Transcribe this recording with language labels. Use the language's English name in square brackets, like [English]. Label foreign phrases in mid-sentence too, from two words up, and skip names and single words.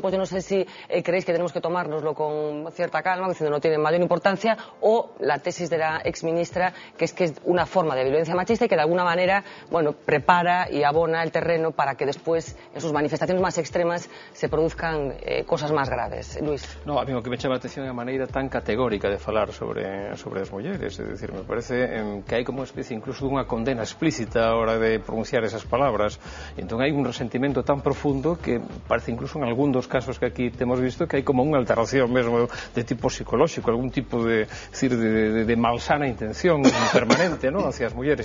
[Spanish] Yo no sé si creéis que tenemos que tomárnoslo con cierta calma, diciendo no tiene mayor importancia, o la tesis de la exministra, que es una forma de violencia machista y que de alguna manera, bueno, prepara y abona el terreno para que después, en sus manifestaciones más extremas, se produzcan cosas más graves. Luis. [Galician] No, a mí [Spanish] lo que [Galician] me chama a atención é a maneira tan categórica de falar sobre as mulleres, é dicir, me parece que hai como uma especie incluso dunha condena explícita a hora de pronunciar esas palabras, e entón hai un resentimento tan profundo que parece incluso en algún dos casos que aquí temos visto que hai como unha alteración mesmo de tipo psicolóxico, algún tipo de malsana intención permanente, ¿no?, hacia as mulleres.